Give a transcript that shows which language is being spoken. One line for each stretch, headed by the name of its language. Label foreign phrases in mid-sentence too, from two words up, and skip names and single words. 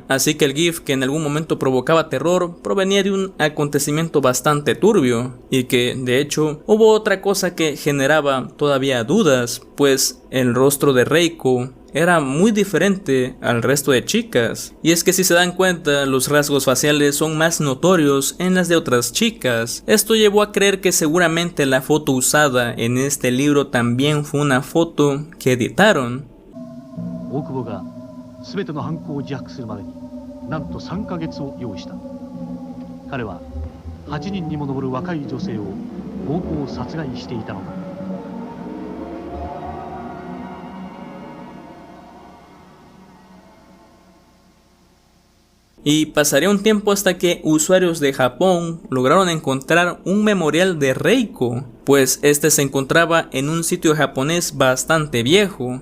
Spanish: Así que el GIF, que en algún momento provocaba terror, provenía de un acontecimiento bastante turbio, y que de hecho hubo otra cosa que generaba todavía dudas, pues el rostro de Reiko era muy diferente al resto de chicas, y es que si se dan cuenta, los rasgos faciales son más notorios en las de otras chicas. Esto llevó a creer que seguramente la foto usada en este libro también fue una foto que editaron.
Japanese: 大久保が全ての犯行を自白するまでになんと3ヶ月を用意した。彼は8人にも上る若い女性を暴行殺害していたのだ。
Spanish: Y pasaría un tiempo hasta que usuarios de Japón lograron encontrar un memorial de Reiko, pues este se encontraba en un sitio japonés bastante viejo.